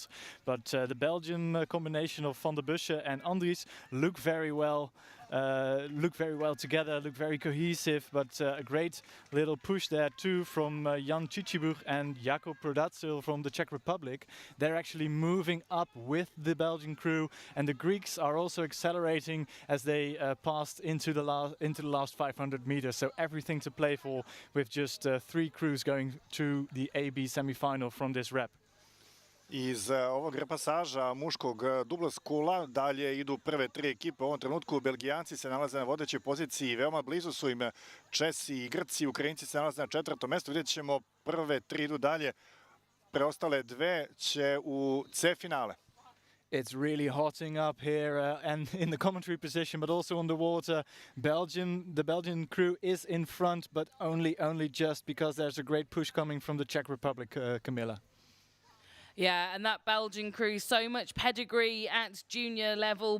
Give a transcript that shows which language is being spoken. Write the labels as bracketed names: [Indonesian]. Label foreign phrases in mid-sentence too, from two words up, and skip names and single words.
[English] But the Belgian combination of Van der Bussche and Andries look very well together, look very cohesive, but a great little push there too from Jan Cicibuch and Jakob Prodacil from the Czech Republic. They're actually moving up with the Belgian crew, and the Greeks are also accelerating as they passed into the last 500 meters. So everything to play for, with just 3 crews going to the AB semi-final from this rep. [Serbian] Iz ovog repasaža muškog dubla skula dalje idu prve 3 ekipe. U ovom trenutku Belgijanci se nalaze na vodećoj poziciji, veoma blizu su im Česi i Grci, Ukrajinci se nalaze na 4. mestu. Vidjet ćemo prve 3 idu dalje, preostale 2 će u C finale. [English] It's really hotting up here and in the commentary position, but also on the water. The Belgian crew is in front, but only just because there's a great push coming from the Czech Republic, Camilla. Yeah, and that Belgian crew, so much pedigree at junior level.